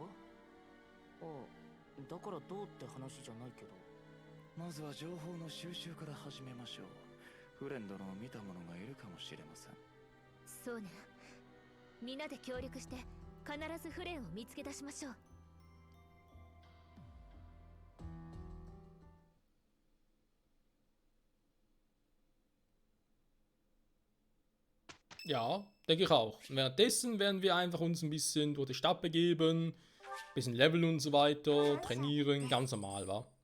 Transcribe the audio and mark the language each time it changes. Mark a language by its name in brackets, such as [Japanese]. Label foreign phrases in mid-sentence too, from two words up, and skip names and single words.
[Japanese] あ、だからどうって話じゃないけど。まずは情報の収集から始めましょう。フレン殿を見た者がいるかもしれません。そうね。みんなで協力して必ずフレンを見つけ出しましょう。 [German] Ja, denke ich auch. Währenddessen werden wir einfach uns ein bisschen durch die Stadt begeben, ein bisschen leveln und so weiter, trainieren, ganz normal, wa?